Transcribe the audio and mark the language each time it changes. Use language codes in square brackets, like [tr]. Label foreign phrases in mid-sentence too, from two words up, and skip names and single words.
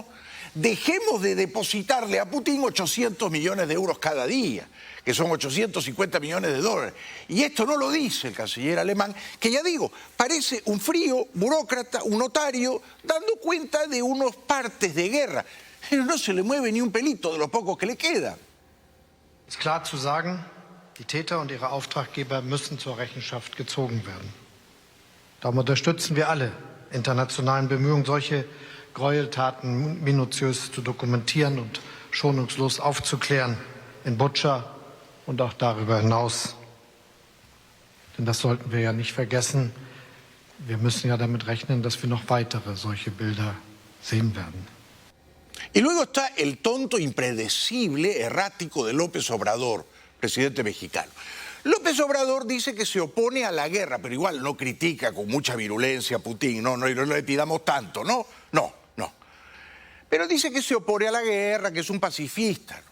[es] Dejemos de depositarle a Putin 800 millones de euros cada día, que son 850 millones de dólares. Y esto no lo dice el canciller alemán, que ya digo, parece un frío burócrata, un notario, dando cuenta de unos partes de guerra. Pero no se le mueve ni un pelito de lo poco que le queda. [de] Es klar zu sagen, die Täter und ihre Auftraggeber müssen zur Rechenschaft gezogen werden. Darum unterstützen wir alle internationalen Bemühungen, solche Gräueltaten minutiös zu dokumentieren und schonungslos aufzuklären in Butscha und auch darüber hinaus. Denn das sollten wir ja nicht vergessen. Wir müssen ja damit rechnen, dass wir noch weitere solche Bilder sehen werden. [es] Y luego está el tonto, impredecible, errático de López Obrador, presidente mexicano. López Obrador dice que se opone a la guerra, pero igual no critica con mucha virulencia a Putin, no le pidamos tanto, no. Pero dice que se opone a la guerra, que es un pacifista, ¿no?